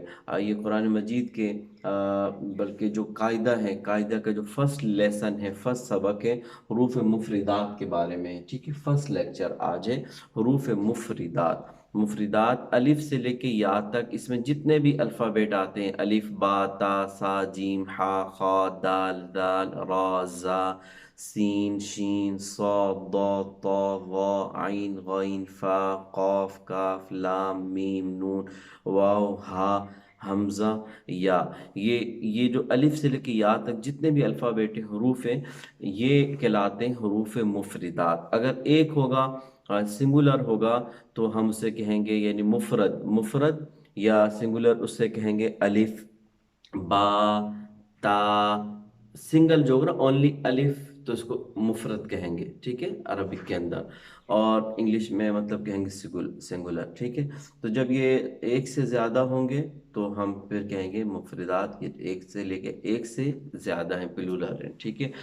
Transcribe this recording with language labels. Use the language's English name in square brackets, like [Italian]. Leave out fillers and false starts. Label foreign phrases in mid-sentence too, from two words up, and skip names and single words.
[Urdu] آئیے قرآن مجید کے بلکہ جو قاعدہ ہے، قاعدہ کا جو [English] first lesson [Urdu] ہے، فرسٹ سبق ہے، حروف مفردات کے بارے میں، ٹھیک ہے؟ [English] first lecture [Urdu] آج ہے حروف مفردات۔ مفردات الف سے لے کے یا تک، اس میں جتنے بھی الفابیٹ آتے ہیں، الف با تا سا جیم ہا خا دال دال را زا سین شین صاد ضاد طا ظا عین غین فا قاف کاف لام میم نون واو ہا حمزہ یا، یہ جو الف سے لے کے یا تک جتنے بھی الفابیٹ حروف ہیں، یہ کہلاتے ہیں حروف مفردات۔ اگر ایک ہوگا سنگولر ہوگا تو ہم اسے کہیں گے یعنی مفرد، یا سنگولر اسے کہیں گے الف با تا، سنگل جو ہوگا نا اونلی الف، تو اس کو مفرد کہیں گے، ٹھیک ہے؟ عربک کے اندر، اور انگلش میں مطلب کہیں گے سنگولر، ٹھیک ہے؟ تو جب یہ ایک سے زیادہ ہوں گے تو ہم پھر کہیں گے مفردات، یہ ایک سے لے کے ایک سے زیادہ ہیں، پلولر ہیں، ٹھیک ہے؟